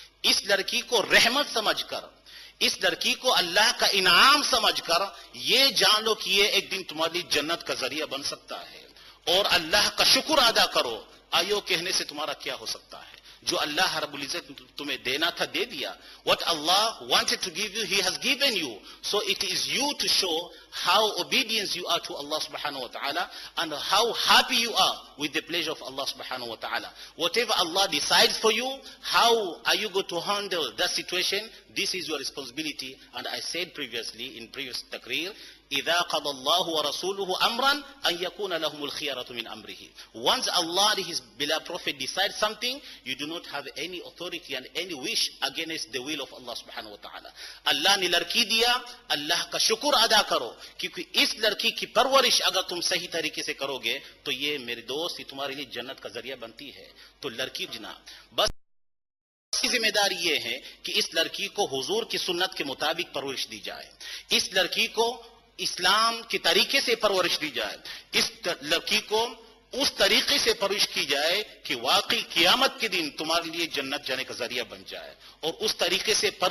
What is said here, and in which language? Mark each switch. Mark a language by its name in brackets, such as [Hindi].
[Urdu] اس لڑکی کو رحمت سمجھ کر، اس لڑکی کو اللہ کا انعام سمجھ کر یہ جان لو کہ یہ ایک دن تمہاری جنت کا ذریعہ بن سکتا ہے، اور اللہ کا شکر ادا کرو. آیو کہنے سے تمہارا کیا ہو سکتا ہے؟ جو اللہ رب العزت تمہیں دینا تھا دے دیا. [English] What Allah wanted to give you, He has given you. So it is you to show how obedient you are to Allah subhanahu wa ta'ala and how happy you are with the pleasure of Allah subhanahu wa ta'ala. Whatever Allah decides for you, how are you going to handle that situation? This is your responsibility. And I said previously in previous takrir, [Arabic] إِذَا قَضَى اللَّهُ وَرَسُولُهُ أَمْرًا أَنْ يَكُونَ لَهُمُ الْخِيَرَةُ مِنْ أَمْرِهِ. [English] Once Allah and His beloved Prophet decide something, you do not have any authority and any wish against the will of Allah subhanahu wa ta'ala. [Urdu] Allah نے لڑکی دیا، اللہ کا شکر ادا کرو، کیونکہ اس لڑکی کی پرورش اگر تم صحیح طریقے سے کرو گے تو یہ میرے دوست یہ تمہارے لیے جنت کا ذریعہ بنتی ہے. تو لڑکی جنا بس ذمہ داری یہ ہے کہ اس لڑکی کو حضور کی سنت کے مطابق پرورش دی جائے، اس لڑکی کو اسلام کے طریقے سے پرورش دی جائے، اس لڑکی کو اس طریقے سے پرورش کی جائے کہ واقعی قیامت کے دن تمہارے لیے جنت جانے کا ذریعہ بن جائے، اور اس طریقے سے